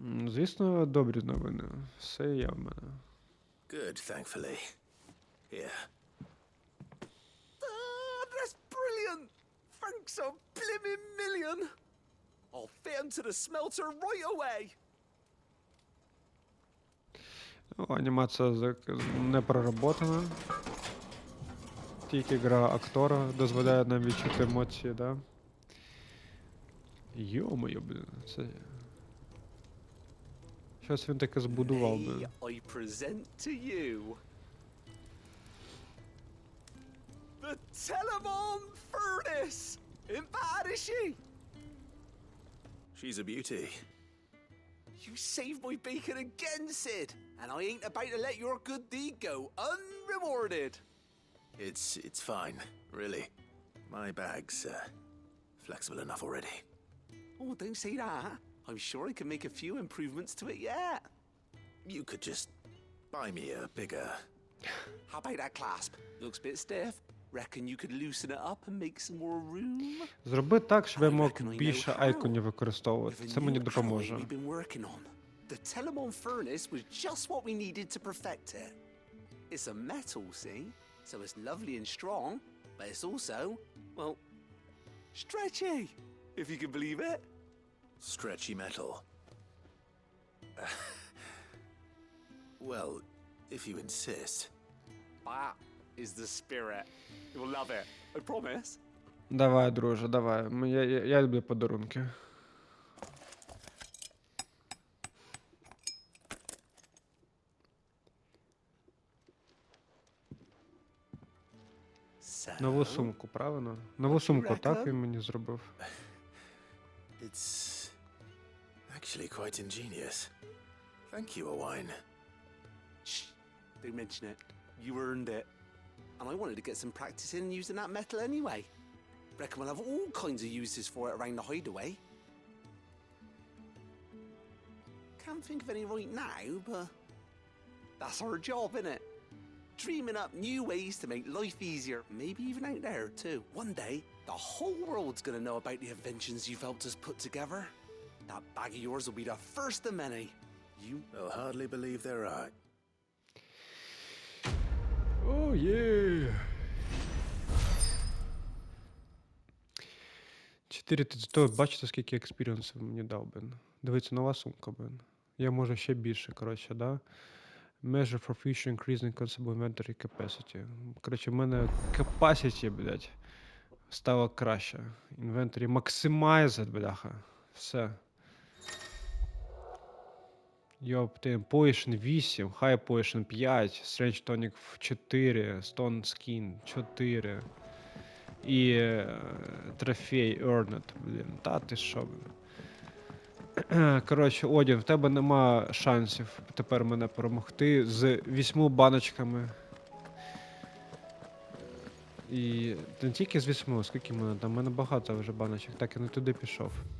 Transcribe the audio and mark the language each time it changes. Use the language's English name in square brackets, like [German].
[Ukrainian] Звісно, добрі новини. Все є в мене. [English] Good, thankfully. Here. That's brilliant! Thanks a blimmin' million! I'll fit 'em to the smelter right away! [Ukrainian] Анімація не проработана. Тільки гра актора дозволяє нам відчути емоції, да? Йо-моє, блін, це... Щось він таке збудував, блін. [English] I present to you the Telemon Furnace! Ain't bad, is she? She's a beauty. You saved my bacon again, Sid, and I ain't about to let your good deed go unrewarded. It's fine, really. My bag's flexible enough already. Oh, don't say that. I'm sure I can make a few improvements to it yet. You could just buy me a bigger... How about that clasp? Looks a bit stiff. Reckon you could loosen it up and make some more room? [Ukrainian] Зроби так, щоб я мог більше айконів використовувати. Це мені допоможе. [English] The Telemon Furnace was just what we needed to perfect it. It's a metal, see? So it's lovely and strong, but it's also, well, stretchy, if you can believe it. Stretchy metal. Well, if you insist. That is the spirit. You'll love it, I promise. [Ukrainian] Давай, друже, давай. Я люблю подарунки. Нову сумку, правильно? Нову сумку, так він мені зробив. [English] It's actually quite ingenious. Thank you, Owain. Shh, don't mention it. You earned it. And I wanted to get some practice in using that metal anyway. Reckon we'll have all kinds of uses for it around the hideaway. Can't think of any right now, but that's our job, innit? Dreaming up new ways to make life easier, maybe even out there too. One day, the whole world's gonna know about the inventions you've helped us put together. That bag of yours will be the first of many. You will hardly believe they're right. Oh, yeah. [Ukrainian] 4000, бачите, скільки експіріенсів мені дав, блин. Дивіться, нова сумка, блин. Я можу ще більше, коротше, да? [English] Measure for future increasing consumable inventory capacity. [Ukrainian] Коротше, в мене capacity, блядь, стало краще. [English] Inventory maximized, бляха. [Ukrainian] Все. Йоптим, Potion 8, High Potion 5, Strange Tonic 4, Stone Skin 4. І трофей Earned, блін. Та ти що, блін. Коротше, Одін, в тебе нема шансів тепер мене перемогти з 8 баночками. І не тільки з 8, скільки в мене там, в мене багато вже баночок, так я не туди пішов.